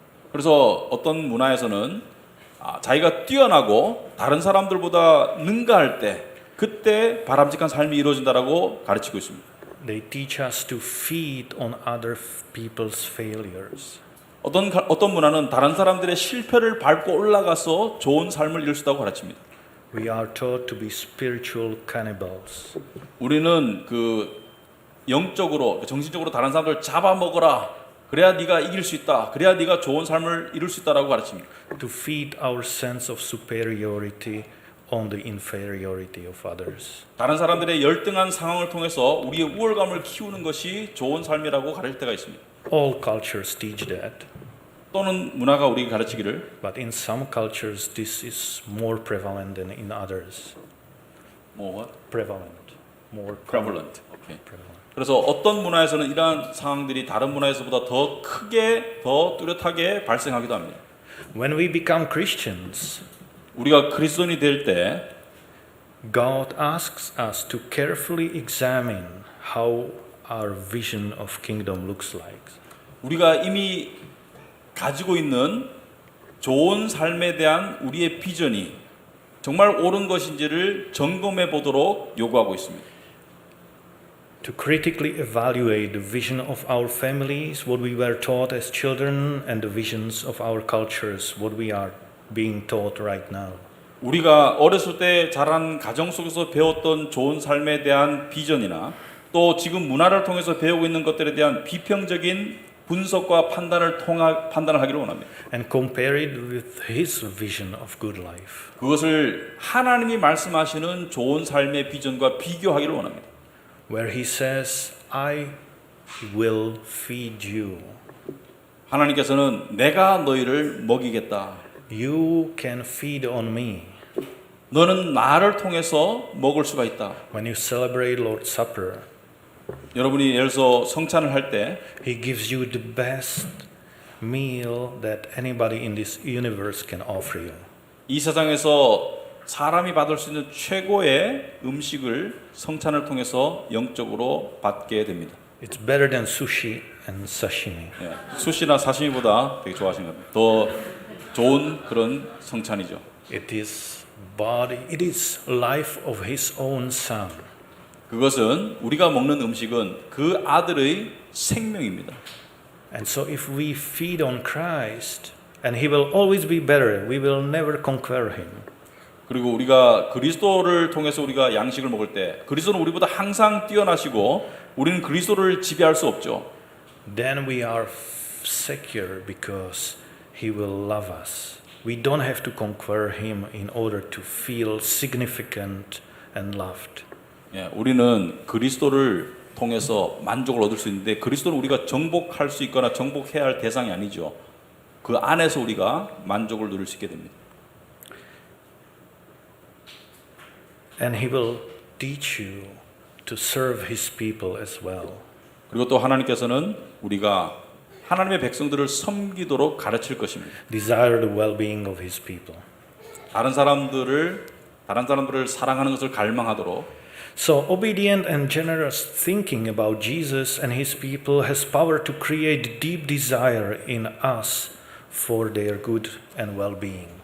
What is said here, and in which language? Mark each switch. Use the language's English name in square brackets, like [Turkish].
[Korean] 그래서 어떤 문화에서는 자기가 뛰어나고 다른 사람들보다 능가할 때 그때 바람직한 삶이 이루어진다라고 가르치고 있습니다. [English] They teach us to feed on other people's failures. [Korean] 어떤 문화는 다른 사람들의 실패를 밟고 올라가서 좋은 삶을 이룰 수 있다고 가르칩니다. [English] We are taught to be spiritual cannibals. [Korean] 우리는 그 영적으로 정신적으로 다른 사람들을 잡아먹어라. 그래야 네가 이길 수 있다. 그래야 네가 좋은 삶을 이룰 수 있다라고 가르칩니다. [English] To feed our sense of superiority on the inferiority of others. [Korean] 다른 사람들의 열등한 상황을 통해서 우리의 우월감을 키우는 것이 좋은 삶이라고 가르칠 때가 있습니다. [English] All cultures teach that. [Korean] 또는 문화가 우리에게 가르치기를 [English] But in some cultures, this is more prevalent than in others. [Korean] 뭐 [English] Prevalent, more prevalent. 오케이. prevalent. [Korean] 그래서 어떤 문화에서는 이러한 상황들이 다른 문화에서보다 더 크게, 더 뚜렷하게 발생하기도 합니다. [English] When we become Christians, [Korean] 우리가 그리스도인이 될 때 [English] God asks us to carefully examine how our vision of kingdom looks like. [Korean] 우리가 이미 가지고 있는 좋은 삶에 대한 우리의 비전이 정말 옳은 것인지를 점검해 보도록 요구하고 있습니다. [English] To critically evaluate the vision of our families, what we were taught as children, and the visions of our cultures, what we are being taught right now. [Korean] 우리가 어렸을 때 자란 가정 속에서 배웠던 좋은 삶에 대한 비전이나 또 지금 문화를 통해서 배우고 있는 것들에 대한 비평적인 분석과 판단을 하기를 원합니다. [English] and compare it with His vision of good life. [Korean] 그것을 하나님이 말씀하시는 좋은 삶의 비전과 비교하기를 원합니다. [English] Where He says, I will feed you. [Korean] 하나님께서는 내가 너희를 먹이겠다. [English] You can feed on me. [Korean] 너는 나를 통해서 먹을 수가 있다. [English] When you celebrate Lord's Supper, [Korean] 여러분이 예를 들어서 성찬을 할 때 [English] He gives you the best meal that anybody in this universe can offer you. [Korean] 이 세상에서 사람이 받을 수 있는 최고의 음식을 성찬을 통해서 영적으로 받게 됩니다. [English] It's better than sushi and sashimi. [Korean] 예, 수시나 사시미보다 되게 좋아하시는 겁니다. 더 좋은 그런 성찬이죠. [English] It is body, it is life of His own Son. [Korean] 그것은 우리가 먹는 음식은 그 아들의 생명입니다. [English] And so if we feed on Christ, and He will always be better, we will never conquer Him. [Korean] 그리고 우리가 그리스도를 통해서 우리가 양식을 먹을 때 그리스도는 우리보다 항상 뛰어나시고 우리는 그리스도를 지배할 수 없죠. [English] Then we are secure because He will love us. We don't have to conquer Him in order to feel significant and loved. [Korean] 예, 우리는 그리스도를 통해서 만족을 얻을 수 있는데 그리스도는 우리가 정복할 수 있거나 정복해야 할 대상이 아니죠. 그 안에서 우리가 만족을 누릴 수 있게 됩니다. [English] And He will teach you to serve His people as well. [Korean] 그리고 또 하나님께서는 우리가 하나님의 백성들을 섬기도록 가르칠 것입니다. [English] Desire the well-being of His people. [Korean] 다른 사람들을 사랑하는 것을 갈망하도록. [English] So obedient and generous thinking about Jesus and His people has power to create deep desire in us for their good and well-being.